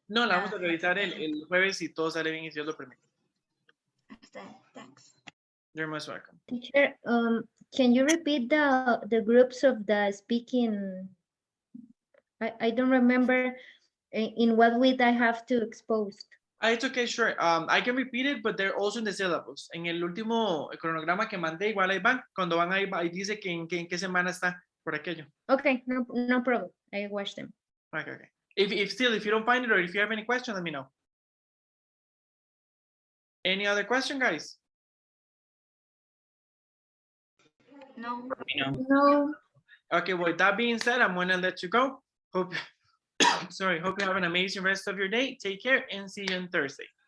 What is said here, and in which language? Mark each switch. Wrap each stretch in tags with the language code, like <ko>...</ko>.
<es>No, la vamos a revisar el jueves si todo sale bien y si Dios lo permite.</es> <en>Thanks. You're most welcome. Teacher, can you repeat the groups of the speaking? I don't remember in what week I have to expose. It's okay, sure. I can repeat it, but they're also in the syllabus.</en> <es>En el último cronograma que mandé, igual ahí van. Cuando van ahí, ahí dice que en qué semana está por aquello.</es> <en>Okay, no problem. I watch them. Okay. If you don't find it or if you have any question, let me know. Any other question, guys? No. No. Okay, well, that being said, I'm gonna let you go. Hope you have an amazing rest of your day. Take care and see you on Thursday.</en>